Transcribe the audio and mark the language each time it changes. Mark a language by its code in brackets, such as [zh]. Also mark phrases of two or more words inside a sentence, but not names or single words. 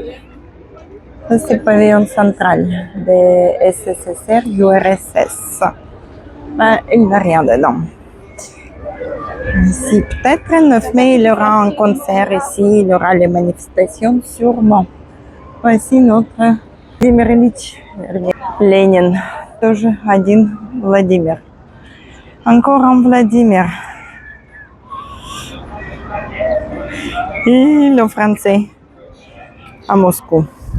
[fr] C'est le pavillon central des SSSR, URSS. Ben, il n'y a rien dedans. Ici, peut-être le 9 mai, il y aura un concert ici, il y aura les manifestations, sûrement. Voici notre Vladimir Ильич Lénine, [ru] тоже один Владимир. [fr] Encore un Vladimir. Et le français à Moscou.